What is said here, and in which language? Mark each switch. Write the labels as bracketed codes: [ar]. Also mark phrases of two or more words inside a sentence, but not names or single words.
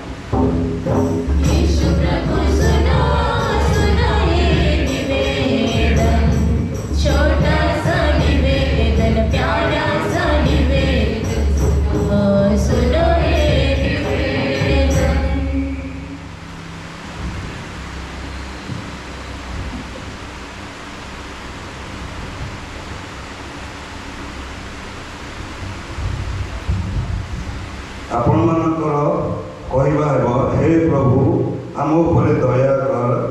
[hi] यीशु प्रभु सुनो सुनो ये निवेदन, छोटा सा निवेदन, प्यारा सा निवेदन, सुनो ये निवेदन। [or] ଆପଣମାନଙ୍କର କହିବା ହେବ, ହେ ପ୍ରଭୁ ଆମ ଉପରେ ଦୟା କର।